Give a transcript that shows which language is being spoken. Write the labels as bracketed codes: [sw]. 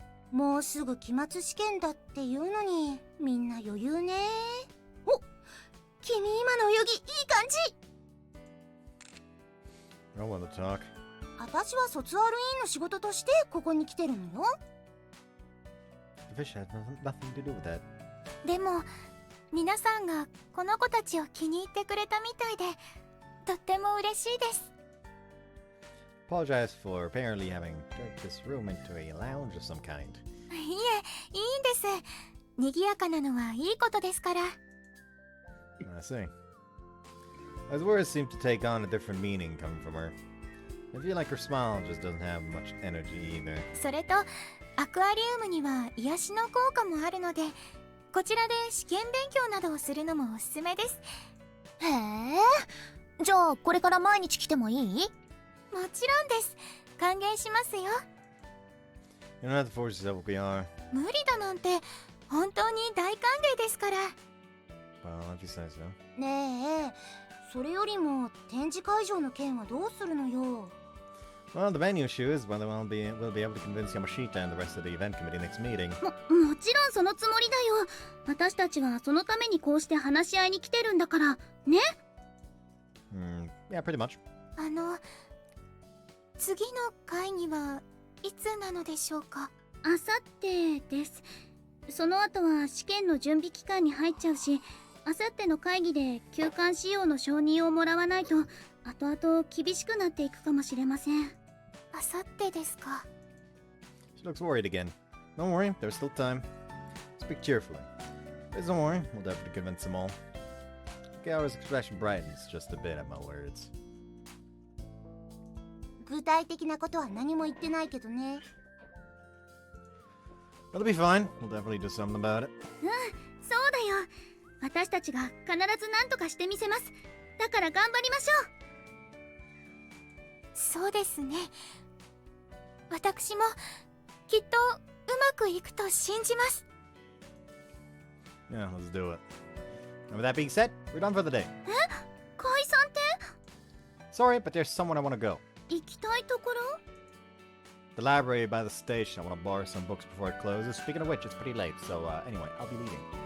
[ja] もうすぐ期末試験だって言うのにみんな余裕ね。お、君今の泳ぎいい感じ。 [en] I don't want to talk. [ja] 私は卒アル委員の仕事としてここに来てるのよ。 [en] The fish had nothing to do with that. [ja] でも皆さんがこの子たちを気に入ってくれたみたいでとっても嬉しいです。 [en] Apologize for apparently having turned this room into a lounge of some kind. [ja] いえ、いいんです。賑やかなのはいいことですから。 [en] I see. As words seem to take on a different meaning coming from her. I feel like her smile just doesn't have much energy either. [ja] それとアクアリウムには癒しの効果もあるので、こちらで試験勉強などをするのもおすすめです。へえ。じゃあこれから毎日来てもいい？もちろんです。歓迎しますよ。 [en] You don't have to force yourself, OPR. [ja] 無理だなんて本当に大歓迎ですから。 [en] Well, if you say so. [ja] ねえ、それよりも展示会場の件はどうするのよ。 [en] Well, the main issue is whether we'll be able to convince Yamashita and the rest of the event committee next meeting. [ja] もちろんそのつもりだよ。私たちはそのためにこうして話し合いに来てるんだからね。 [en] Yeah, pretty much. [ja] 次の会議はいつなのでしょうか？あさってです。その後は試験の準備期間に入っちゃうし、あさっての会議で休館使用の承認をもらわないと後々厳しくなっていくかもしれません。あさってですか。 [en] She looks worried again. Don't worry, there's still time. Speak cheerfully. Please don't worry, we'll definitely convince them all. Gaora's expression brightens just a bit at my words. [ja] 具体的なことは何も言ってないけどね。 [en] It'll be fine. We'll definitely do something about it. [ja] そうだよ。私たちが必ず何とかしてみせます。だから頑張りましょう。そうですね。私もきっとうまくいくと信じます。 [en] Yeah, let's do it. And with that being said, we're done for the day. [ja] 解散って？ [en] Sorry, but there's somewhere I want to go. [ja] 行きたいところ？ [en] The library by the station. I want to borrow some books before it closes. Speaking of which, it's pretty late, so anyway, I'll be leaving.